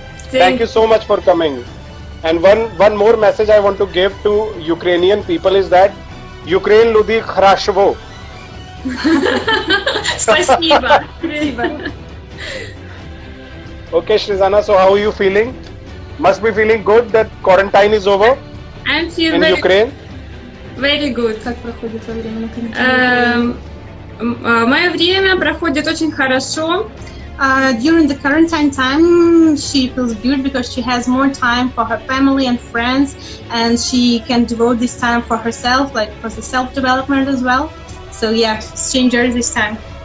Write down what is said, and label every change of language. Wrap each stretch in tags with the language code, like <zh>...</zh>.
<en>Thank you so much for coming. And one more message I want to give to Ukrainian people is that Ukraine Ludi Khrashvo.</en> <ru>Спасибо.</ru> <en>Okay, Srizana, so how are you feeling? Must be feeling good that quarantine is over I'm feel in Ukraine. very good.</en> <ru>Как проходит во время карантина? Мое время проходит очень хорошо.</ru> <en>During the quarantine time, she feels good because she has more time for her family and friends, and she can devote this time for herself, like for the self-development as well. So yeah, she enjoys this time.</en>